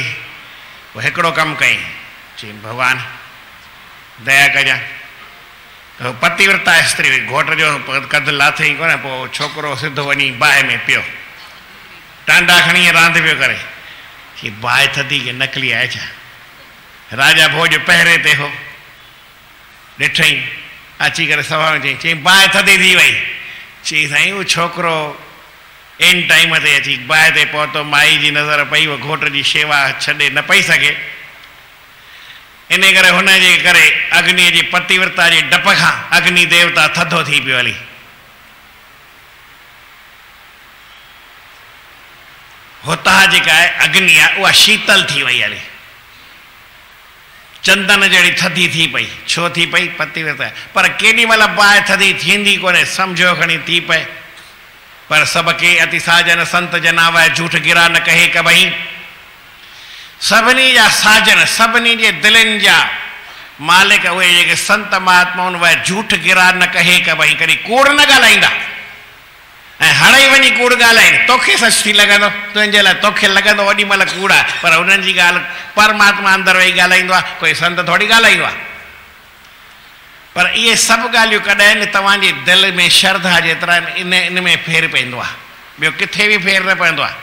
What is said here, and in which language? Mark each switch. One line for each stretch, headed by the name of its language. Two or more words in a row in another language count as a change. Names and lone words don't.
Sindhi: पोइ हिकिड़ो कमु कई, चई भॻवानु दया कजांइ। पतिव्रता स्त्री हुई, घोट जो कंधु लाथई कोन, पोइ छोकिरो सिधो वञी बाहि में पियो, टांडा खणी रांदि पियो करे। कि बाहि थधी के नकली आहे छा? राजा भोज पहिरे ते हो, ॾिठई अची करे सभा में चई बाहि थधी थी वई। चई साईं उहो छोकिरो इन टाइम ते अची बाहि ते पहुतो, माई जी नज़र पई, उहो घोट जी शेवा छॾे न पई सघे। इन करे हुन जे करे अग्नि जी पतिव्रता जे डप खां अग्नि देवता थधो थी पियो हली। हुतां जेका आहे अग्नि आहे उहा शीतल थी वई हली, चंदन जहिड़ी थधी थी पई। छो थी पई? पतिव्रता। पर केॾी महिल बाहि थधी थींदी कोन्हे, सम्झो खणी थी पए।
Awadhi: पर सबके अति साजन संत जनावा झूठ गिरा न कहे कबई।
Sindhi: सभिनी जा साजन, सभिनी जे दिलनि जा मालिक उहे जेके संत महात्मा आहिनि, उहे
Awadhi: झूठ गिरा न कहे कबई,
Sindhi: कॾहिं कूड़ न ॻाल्हाईंदा। ऐं हाणे वञी कूड़ ॻाल्हाइनि, तोखे सच थी लॻंदो, तुंहिंजे लाइ तोखे लॻंदो ओॾी महिल कूड़ आहे, पर हुननि जी ॻाल्हि परमात्मा अंदरि वेही ॻाल्हाईंदो आहे, कोई संत थोरी ॻाल्हाईंदो आहे। पर इहे सभु ॻाल्हियूं कॾहिं तव्हांजे दिलि में श्रद्धा जेतिरा इन में फेर पवंदो आहे, ॿियो किथे बि फेर न पवंदो आहे।